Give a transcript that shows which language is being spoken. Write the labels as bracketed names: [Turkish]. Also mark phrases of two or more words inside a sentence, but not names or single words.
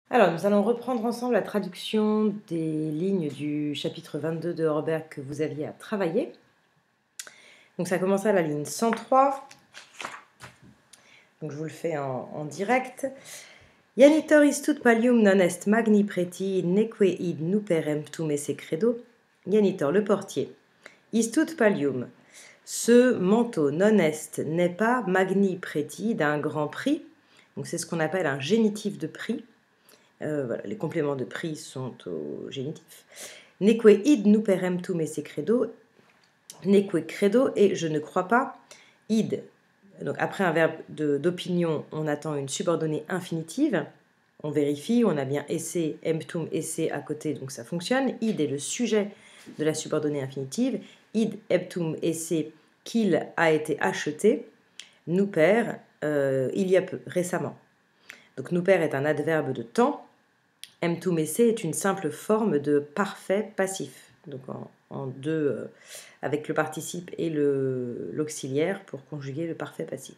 [French] Alors, nous allons reprendre ensemble la traduction des lignes du chapitre 22 de Robert que vous aviez à travailler. Donc, ça commence à la ligne 103. Donc, je vous le fais en direct. [Latin] Janitor istut pallium non est magni preti neque id nuper emptum esse credo. Janitor, [French] le portier. [Latin] Istut pallium. [French] Ce manteau [Latin] non est [French] n'est pas [Latin] magni preti [French] d'un grand prix. Donc, c'est ce qu'on appelle un génitif de prix. Voilà, les compléments de prix sont au génitif. [Latin] Neque id nuper emptum esse credo. Neque credo [French] et je ne crois pas. Id. Donc après un verbe d'opinion, on attend une subordonnée infinitive. On vérifie, on a bien [Latin] esse, emptum, esse [French] à côté, donc ça fonctionne. Id est le sujet de la subordonnée infinitive. [Latin] Id, emptum, esse, [French] qu'il a été acheté. Nuper, il y a peu, récemment. Donc nuper est un adverbe de temps. [Latin] Emptum esse [French] est une simple forme de parfait passif. Donc en deux, avec le participe et l'auxiliaire pour conjuguer le parfait passif.